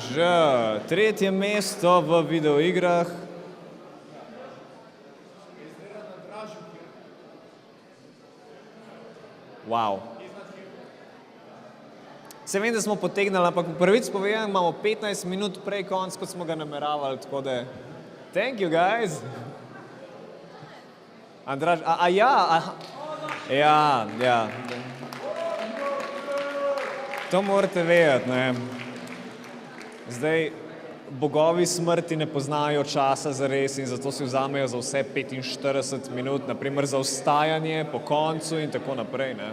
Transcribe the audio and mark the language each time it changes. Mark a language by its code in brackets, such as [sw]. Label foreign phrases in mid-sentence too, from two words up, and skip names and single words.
[sl] Tretje mesto v videoigrah. Wow. Se vem, da smo potegnali, ampak prvič povedam, imamo 15 minut prej konc, kot smo ga nameravali, tako da... [en] Thank you, guys. [sl] Andraž, Ja. To morate vedeti, ne. Zdaj, bogovi smrti ne poznajo časa zares in zato si vzamejo za vse 45 minut, naprimer za vstajanje po koncu in tako naprej, ne.